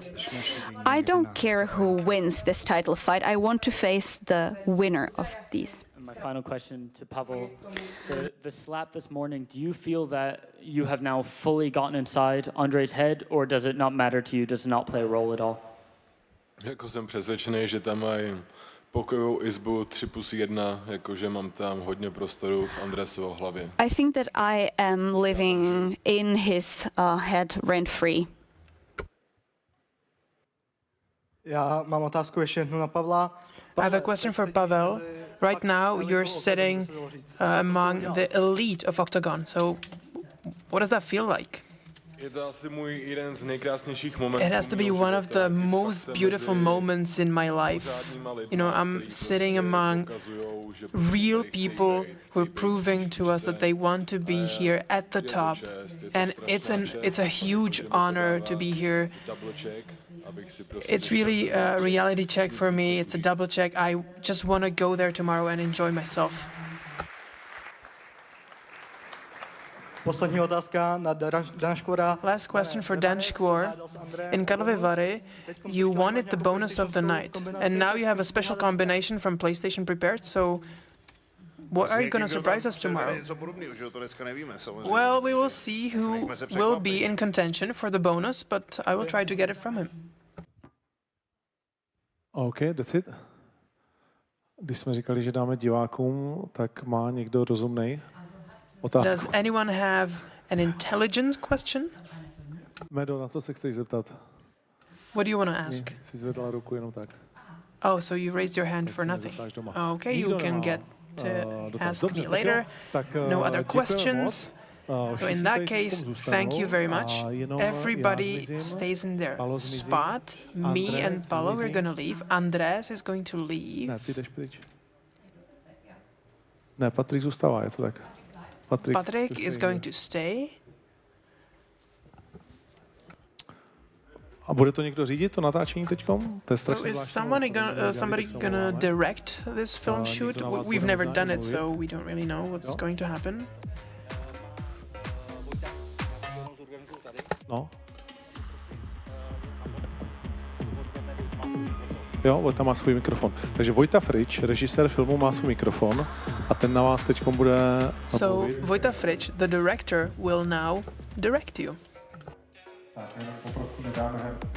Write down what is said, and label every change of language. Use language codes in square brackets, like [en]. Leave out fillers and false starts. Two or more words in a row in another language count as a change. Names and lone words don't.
[en] I don't care who wins this title fight. I want to face the winner of these. And my final question to Pavel. The slap this morning, do you feel that you have now fully gotten inside Andre's head, or does it not matter to you? Does it not play a role at all? [cs] Jako jsem přesvědčený, že tam mají pokojovou izbu 3+1, jakože mám tam hodně prostoru v Andresovo hlavě. [en] I think that I am living in his head rent-free. [cs] Já mám otázku ještě jednu na Pavla. [en] I have a question for Pavel. Right now, you're sitting among the elite of Octagon. So, what does that feel like? [cs] Je to asi můj jeden z nejkrásnějších momentů. [en] It has to be one of the most beautiful moments in my life. You know, I'm sitting among real people who are proving to us that they want to be here at the top, and it's a huge honor to be here. It's really a reality check for me. It's a double check. I just want to go there tomorrow and enjoy myself. [cs] Poslední otázka na Danškora. [en] Last question for Danškor. In Karlovy Vary, you wanted the bonus of the night, and now you have a special combination from PlayStation prepared, so what are you going to surprise us tomorrow? Well, we will see who will be in contention for the bonus, but I will try to get it from him. OK, that's it. [cs] Když jsme říkali, že dáme divákům, tak má někdo rozumnej otázku? [en] Does anyone have an intelligent question? [cs] Medo, na co se chceš zeptat? [en] What do you want to ask? [cs] Jsi zvedla ruku jenom tak. [en] Oh, so you raised your hand for nothing. Okay, you can get to ask me later. No other questions? So in that case, thank you very much. Everybody stays in their spot. Me and Paolo, we're going to leave. Andres is going to leave. [cs] Ne, ty jdeš pryč. Ne, Patrik zůstává, je to tak. [en] Patrick is going to stay. [cs] A bude to někdo řídit, to natáčení teďkom? To je strašně zvláštní. [en] Somebody gonna direct this film shoot? We've never done it, so we don't really know what's going to happen. [cs] No. Jo, Vojta má svůj mikrofon. Takže Vojta Frič, režisér filmu, má svůj mikrofon a ten na vás teďkom bude [en] So Vojta Frič, the director, will now direct you. [cs] Tak, jenom poprosím, dáme herce.